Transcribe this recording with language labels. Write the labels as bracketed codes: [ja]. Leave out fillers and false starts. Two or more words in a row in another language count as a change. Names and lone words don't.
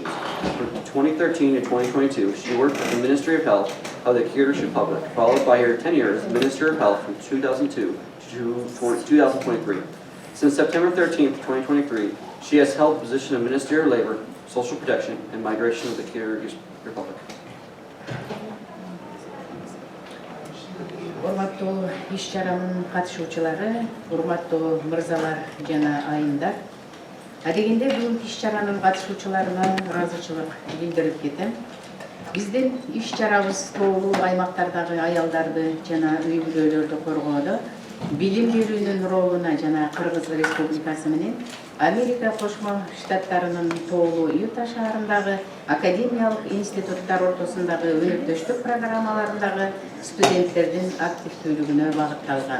[en] From 2013 to 2022, she worked with the Ministry of Health of the Kyrgyz Republic, followed by her tenure as Minister of Health from 2002 to 2023. Since September 13, 2023, she has held the position of Minister of Labor, Social Protection, and Migration of the Kyrgyz Republic. [ky] Урматтуу иш-чаранын катышуучулары, урматтуу мырзалар жана айымдар. Адегенде бүгүнкү иш-чаранын катышуучуларына ыраазычылык билдирип кетем. Биздин иш-чарабыз тоолуу аймактардагы аялдарды жана үй-бүлөлөрдү коргоодо билим берүүнүн ролуна жана Кыргыз Республикасы менен Америка Кошмо Штаттарынын тоолуу Юта шаарындагы академиялык институттар ортосундагы өнөктөштүк программаларындагы студенттердин активдүүлүгүнө багытталган.